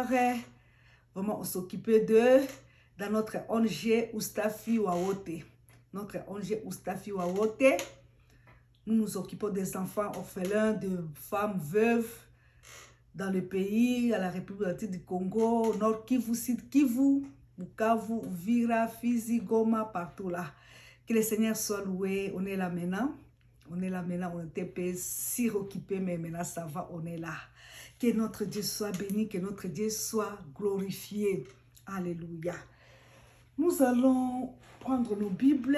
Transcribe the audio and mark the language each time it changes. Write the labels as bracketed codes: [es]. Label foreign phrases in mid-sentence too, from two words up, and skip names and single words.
[fr] Vraiment, on s'occupait d'eux dans notre ONG Oustafi Wawote. Notre ONG Oustafi Wawote. Nous nous occupons des enfants orphelins, de femmes veuves dans le pays, à la République du Congo, Nord Kivu, Sud Kivu, Bukavu, Uvira, Fizi, Goma, partout là. Que le Seigneur soit loué. On est là maintenant. On est là maintenant, on était si occupé, mais maintenant ça va, on est là. Que notre Dieu soit béni, que notre Dieu soit glorifié. Alléluia. Nous allons prendre nos Bibles.